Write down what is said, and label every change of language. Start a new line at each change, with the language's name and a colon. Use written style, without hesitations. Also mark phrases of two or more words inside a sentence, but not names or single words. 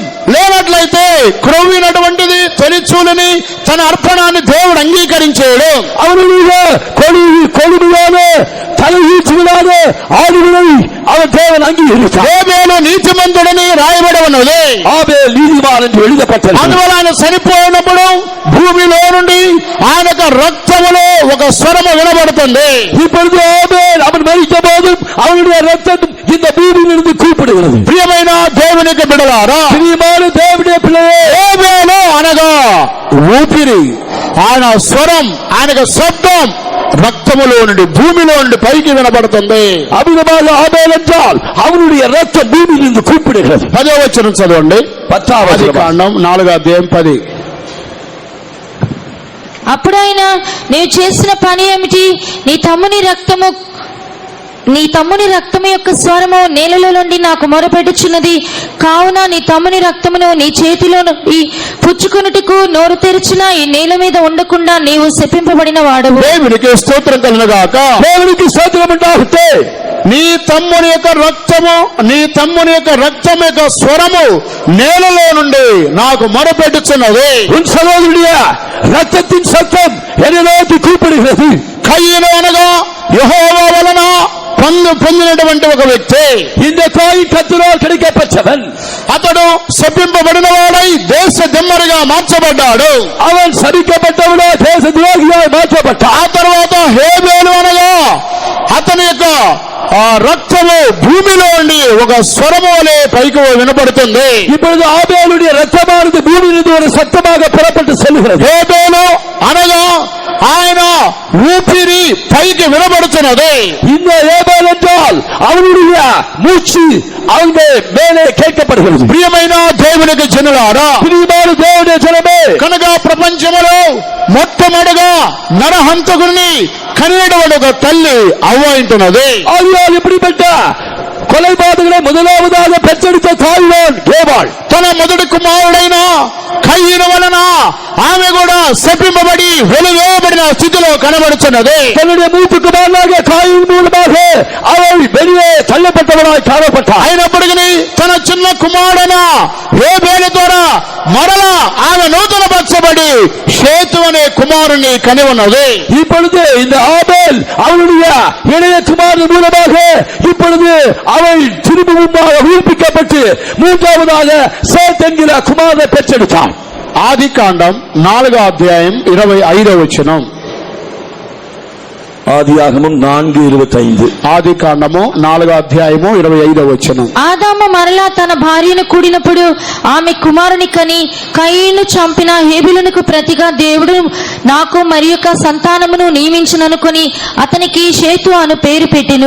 Telugu: లేనట్లయితే క్రొవ్వినటువంటిది తొలిచూలని తన అర్పణాన్ని దేవుడు అంగీకరించాడు.
Tamil: அவனுடைய கொழுமையான தலையீச்சுகளான ஆடுகளை அவன் தேவன் அங்கீகரித்தார்.
Telugu: హేబేలు నీతిమంతుడని రాయబడి ఉన్నది.
Tamil: ஆபேல் நீதிமான் என்று எழுதப்பட்டது.
Telugu: అందువల్ల ఆయన చనిపోయినప్పుడు భూమిలో నుండి ఆయన యొక్క రక్తములో ఒక స్వరము వినబడుతుంది.
Tamil: இப்பொழுது ஆபேல் அவன் மரித்த போதும் அவனுடைய ரத்தம் இந்த பூமியிலிருந்து கூப்பிடுகிறது.
Telugu: ప్రియమైన దేవునికి బిడ్డలారా,
Tamil: பிரியமான தேவனுடைய பிள்ளையே,
Telugu: హేబేలు అనగా ఊపిరి, ఆయన స్వరం, ఆయన శబ్దం రక్తములో నుండి భూమిలో నుండి పైకి వినబడుతుంది.
Tamil: அமிதமாக ஆபேல் என்றால் அவனுடைய ரத்தம் பூமியிலிருந்து கூப்பிடுகிறது.
Telugu: 10వ వచనం చదవండి. 10వ ఆది కాండం 4వ అధ్యాయం 10. అప్పుడు ఆయన, నీవు చేసిన పని ఏమిటి? నీ తమ్ముని రక్తము యొక్క స్వరము నేలలో నుండి నాకు మొరపెట్టుచున్నది. కావున నీ తమ్ముని రక్తమును నీ చేతిలో నుండి పుచ్చుకొనుటకు నోరు తెరిచిన ఈ నేల మీద ఉండకుండా నీవు శపింపబడిన వాడవు. దేవునికి స్తోత్రం కలుగునుగాక.
Tamil: தேவனுக்கு ஸ்தோத்திரம் உண்டாகட்டும்.
Telugu: నీ తమ్ముని యొక్క రక్తం యొక్క స్వరము నేలలో నుండి నాకు మొరపెట్టుచున్నది.
Tamil: உன் சகோதரனுடைய ரத்தத்தின் சத்தம் என்னை நோக்கி கூப்பிடுகிறது.
Telugu: కయ్యను అనగా యెహోవా వలన పొందినటువంటి ఒక వ్యక్తి.
Tamil: இந்த காயின் கர்த்தரால் கிடைக்கப்பட்டவன்.
Telugu: అతడు శపింపబడిన వాడై దేశ దిమ్మరిగా మార్చబడ్డాడు.
Tamil: அவன் சபிக்கப்பட்டவனோ தேச துரோகியாய் மாற்றப்பட்டான்.
Telugu: ఆ తర్వాత హేబేలు ఆ రక్తము భూమిలో ఉండి ఒక స్వరము వలె పైకి వినపడుతుంది.
Tamil: இப்பொழுது ஆபேலுடைய ரத்தமானது பூமியிலிருந்து ஒரு சத்தமாக புறப்பட்டு செல்கிறது.
Telugu: హేబేలు అనగా ఆయన ఊపిరి పైకి వినబడుతున్నది.
Tamil: இந்த ஏபேல் என்றால் அவனுடைய மூச்சு அவங்க மேலே கேட்கப்படுகிறது.
Telugu: ప్రియమైన దేవునికి జనులారా,
Tamil: பிரியமான தேவனுடைய ஜனமே,
Telugu: కనుక ప్రపంచంలో మొట్టమొదటిగా నరహంతకుడిని కనినటువంటి ఒక తల్లి అవ్వ అంటున్నది.
Tamil: ஆகையால் இப்படிப்பட்ட கொலைபாதகளை முதலாவதாக பெற்றெடுத்த தாய்தான் ஏவாள்.
Telugu: తన మొదటి కుమారుడైన కయ్యను వలన ఆమె కూడా శపింపబడి వెలువేయబడిన స్థితిలో కనబడుతున్నది.
Tamil: தன்னுடைய மூத்த குமாரனாக காயின் மூலமாக அவள் வெளியே தள்ளப்பட்டவளாய் காணப்பட்டாள்.
Telugu: అయినప్పటికీ తన చిన్న కుమారుడైన హేబేలు ద్వారా మరలా ఆమె నూతన పరచబడి షేతు అనే కుమారుని కని ఉన్నది.
Tamil: இப்பொழுது இந்த ஆபேல் அவனுடைய இளைய குமாரன் மூலமாக இப்பொழுது அவள் திரும்பவும் உயிர்ப்பிக்கப்பட்டு மூன்றாவதாக சேத் என்கிற குமாரனை பெற்றெடுத்தாள்.
Telugu: ఆది కాండం 4వ అధ్యాయం 25వ వచనం.
Tamil: ஆதியாகமம் 4:25.
Telugu: ఆది కాండము 4వ అధ్యాయము 25వ వచనం. ఆదాము మరలా తన భార్యను కూడినప్పుడు ఆమె కుమారుని కని కయీను చంపిన హేబెలునకు ప్రతిగా దేవుడు నాకు మరి యొక్క సంతానమును నియమించుననుకొని అతనికి షేతు అను పేరు పెట్టెను.